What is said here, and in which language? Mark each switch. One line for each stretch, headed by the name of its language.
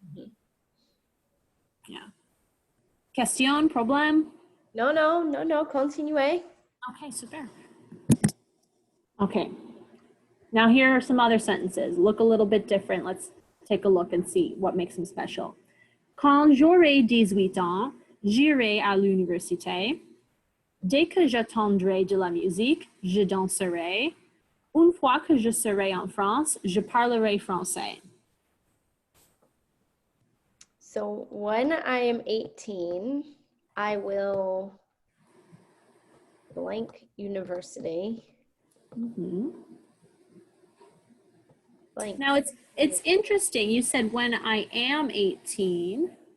French: Mm-hmm. Yeah. Question, problème? No, continuez.
English: Okay, super. Okay. Now here are some other sentences. Look a little bit different. Let's take a look and see what makes them special.
French: Quand j'aurai 18 ans, j'irai à l'université. Dès que j'entendrai de la musique, je danserai. Une fois que je serai en France, je parlerai français.
English: So when I am 18, I will blank university. Mm-hmm. Blank. Now it's interesting. You said when I am 18.